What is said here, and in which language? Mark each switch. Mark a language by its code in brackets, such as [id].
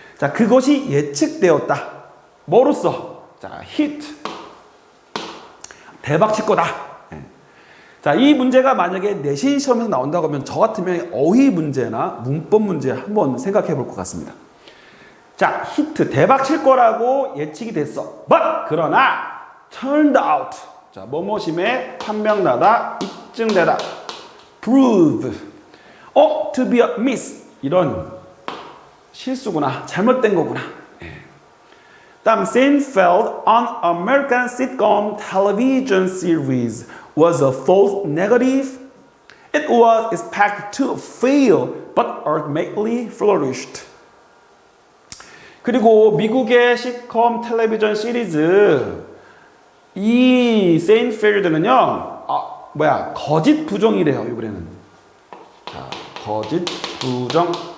[ko] 자, 그것이 예측되었다. 뭐로써? 자, hit. 대박 칠 거다. 자, 이 문제가 만약에 내신 시험에서 나온다고 하면 저 같으면 어휘 문제나 문법 문제 한번 생각해 볼 것 같습니다. 자, 히트, 대박 칠 거라고 예측이 됐어. [en] But, [ko] 그러나, [en] turned out. [ko] 자, 뭐뭐심에 판명나다, 입증되다. [en] Prove. To be a miss. [ko] 이런 실수구나. 잘못된 거구나. [en] 다음, Seinfeld on American sitcom television series was a false negative. It was expected to fail, but ultimately flourished. [ko] 그리고 미국의 시트콤 텔레비전 시리즈 이 세인필드는요, 거짓 부정이래요. 이번에는. 자, 거짓, 부정.